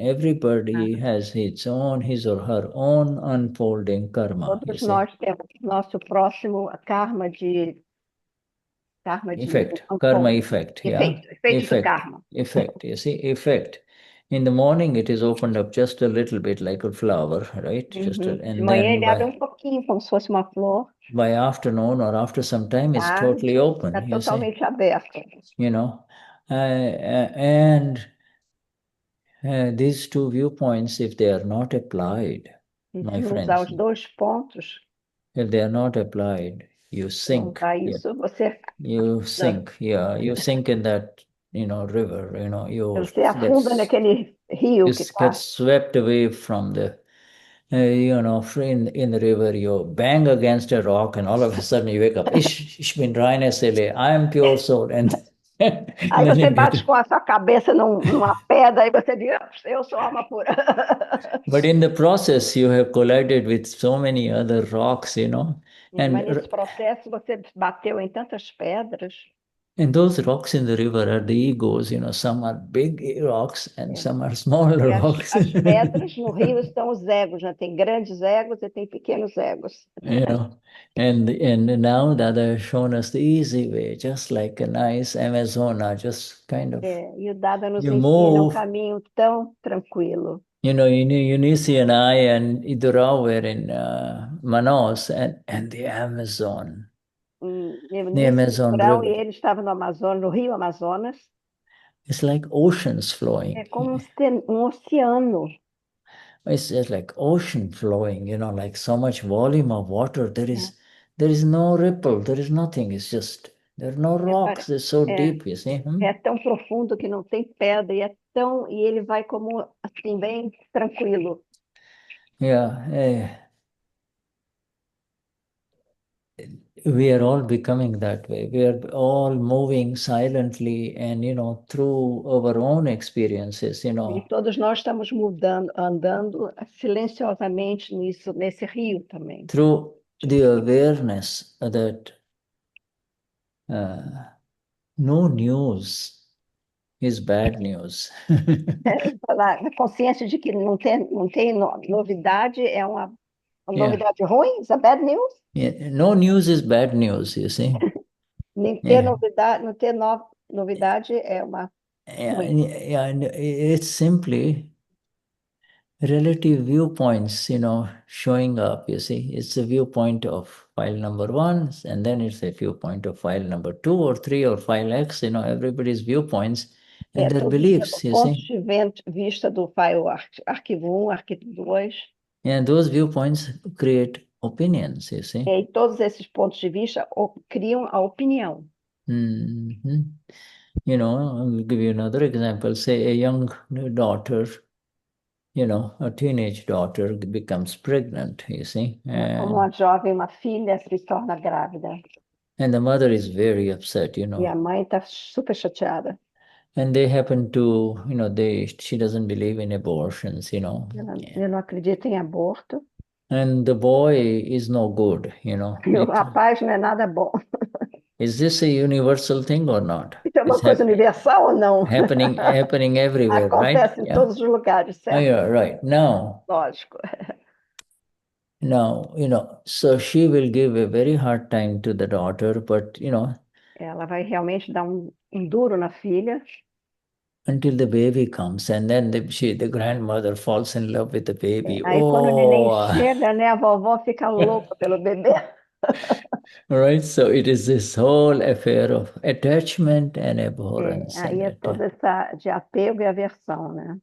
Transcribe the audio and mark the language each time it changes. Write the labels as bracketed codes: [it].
[en] Everybody has his or her own unfolding karma. [pt] Todos nós temos nosso próximo karma de [en] effect, karma effect, effect [pt] do karma. [en] Effect, you see, effect. In the morning, it is opened up just a little bit like a flower, right? Just [pt] De manhã ele abre pouquinho, como se fosse uma flor. [en] By afternoon or after some time, it's totally open. [pt] Está totalmente aberto. [en] You know, and these two viewpoints, if they are not applied, my friends, [pt] usar os 2 pontos, [en] if they are not applied, you sink. You sink, you sink in that, you know, river, you know, [pt] você afunda naquele rio [en] you get swept away from the, you know, in the river, you bang against a rock and all of a sudden you wake up, [de] ich bin reine Seele, [en] I am pure soul. And [pt] aí você bate com a sua cabeça numa pedra e você diz, eu sou alma pura. [en] But in the process, you have collided with so many other rocks, you know. [pt] Mas nesse processo você bateu em tantas pedras. [en] And those rocks in the river are the egos, you know, some are big rocks and some are smaller rocks. [pt] As pedras no rio estão os egos, né? Tem grandes egos e tem pequenos egos. [en] You know, and now Dada has shown us the easy way, just like a nice Amazona, just kind of. [pt] E o Dada nos ensina caminho tão tranquilo. [en] You know, Eunice and I and Idurao were in Manaus and the Amazon. The Amazon River. [pt] E ele estava no Amazonas, no Rio Amazonas. [en] It's like oceans flowing. [pt] É como oceano. [en] It's just like ocean flowing, you know, like so much volume of water. There is no ripple, there is nothing. It's just, there are no rocks. It's so deep, you see. [pt] É tão profundo que não tem pedra e ele vai como assim bem tranquilo. [en] Yeah. We are all becoming that way. We are all moving silently and, you know, through our own experiences, you know. [pt] E todos nós estamos andando silenciosamente nesse rio também. [en] Through the awareness that no news is bad news. [pt] A consciência de que não tem novidade é uma novidade ruim? [en] Is a bad news? Yeah. No news is bad news, you see. [pt] Nem ter novidade, não ter novidade é uma [en] it's simply relative viewpoints, you know, showing up, you see. It's a viewpoint of file number 1, and then it's a viewpoint of file number 2 or 3 or file X, you know, everybody's viewpoints and their beliefs, you see. [pt] Pontos de vista do [en] file [pt] arquivo 1, arquivo 2. [en] And those viewpoints create opinions, you see. [pt] E todos esses pontos de vista criam a opinião. Mhm. [en] You know, I'll give you another example. Say a young daughter, you know, a teenage daughter becomes pregnant, you see, [pt] Como uma jovem, uma filha se torna grávida. [en] and the mother is very upset, you [pt] E a mãe está super chateada. [en] And they happen to, you know, she doesn't believe in abortions, you know. [pt] Ela não acredita em aborto. [en] And the boy is no good, you know. [pt] E o rapaz não é nada bom. [en] Is this a universal thing or not? [pt] Isso é uma [en] It's [pt] coisa universal ou não? [en] happening everywhere, right? [pt] Acontece em [en] Yeah. [pt] todos os lugares, [en] Oh, [pt] certo? [en] yeah, right. Now, [pt] Lógico. [en] you know, so she will give a very hard time to the daughter, but, you know, [pt] Ela vai realmente dar um duro na filha. [en] until the baby comes, and then the grandmother falls in love with the baby. [pt] Aí quando o neném [en] Oh, [pt] chega, né, a vovó fica louca pelo bebê. [en] right. So it is this whole affair of attachment and abhorrence. [pt] Aí é toda essa de apego e aversão, né?